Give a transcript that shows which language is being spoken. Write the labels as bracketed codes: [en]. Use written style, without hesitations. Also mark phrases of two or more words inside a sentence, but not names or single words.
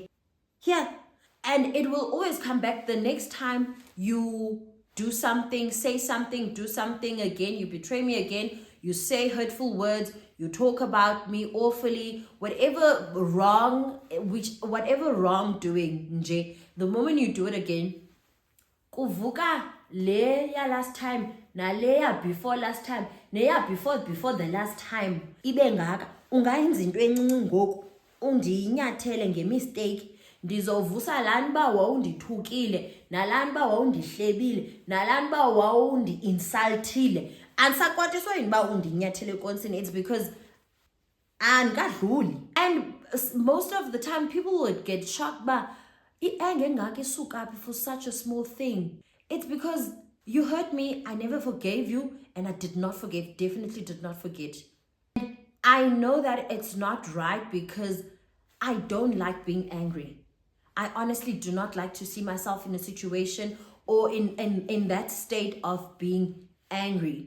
[en] Yeah. And it will always come back the next time you do something, say something, do something again, you betray me again, you say hurtful words, you talk about me awfully, whatever wrongdoing, nje, the moment you do it again, [xh] kuvuka leya [en] last time, [xh] na leya [en] before last time, neya before the last time, [xh] ibe ngaka, ungayenza into encinci ngoku, undinyathele ngemistake, ndizovusa lani ba wawundithukile, nalani ba wawundihlebile, nalani ba wawundi-insultile. Andisakwatiswa yini ba undinyathele konsini. [en] It's because andikadluli. And most of the time people would get shocked [xh] ba i-anger engaka isuka [en] for such a small thing. It's because you hurt me, I never forgave you, and I did not forgive, definitely did not forget. I know that it's not right because I don't like being angry. I honestly do not like to see myself in a situation or in that state of being angry.